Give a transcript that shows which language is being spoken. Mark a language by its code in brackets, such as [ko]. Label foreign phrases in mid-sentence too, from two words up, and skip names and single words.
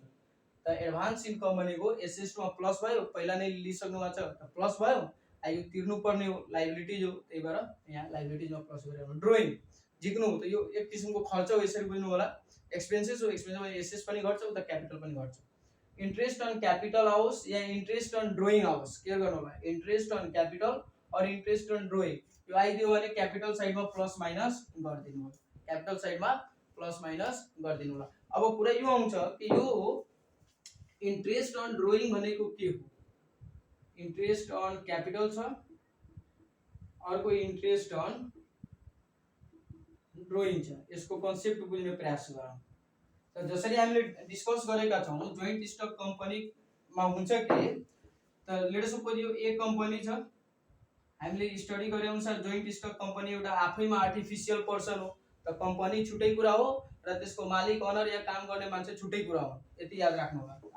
[ne] त [en] advance income [ne] भनेको SS2 मा प्लस भयो, पहिला नै लिइसक्नु भएको छ त प्लस भयो, यो तिर्नु पर्ने हो, लायबिलिटीज हो, त्यही भएर यहाँ लायबिलिटीजमा प्लस गरेर। ड्रइङ झिक्नु हो, त यो एक किसिमको खर्च हो, यसरी बुझ्नु होला, एक्सपेन्सेस हो, एक्सपेन्समा SS पनि घट्छ उता क्यापिटल पनि घट्छ। [en] interest on capital [ne] आओस् या [en] interest on drawing [ne] आओस्, के गर्नु होला, [en] interest on capital और interest on drawing, [ne] यो आइदियो भने [en] capital sideमा plus minus [ne] गरिदिनु होला, [en] capital sideमा plus minus [ne] गरिदिनु होला। अब कुरा यो आउँछ कि यो [en] interest on drawing [ne] भनेको के हो, [en] interest on capital [ne] छ, अर्को [en] interest on drawing [ne] छ, यसको कन्सेप्ट बुझ्ने प्रयास गरौँ। त जसरी हामीले डिस्कस गरेका छौं, [en] joint stock companyमा [ne] हुन्छ के, त [en] let us suppose [ne] यो ए कम्पनी छ, हामीले स्टडी गरे अनुसार [en] joint stock company [ne] एउटा आफैमा [en] artificial person [ne] हो, त कम्पनी छुट्टै कुरा हो र त्यसको मालिक अनर या काम गर्ने मान्छे छुट्टै कुरा हो, यति याद राख्नु होला।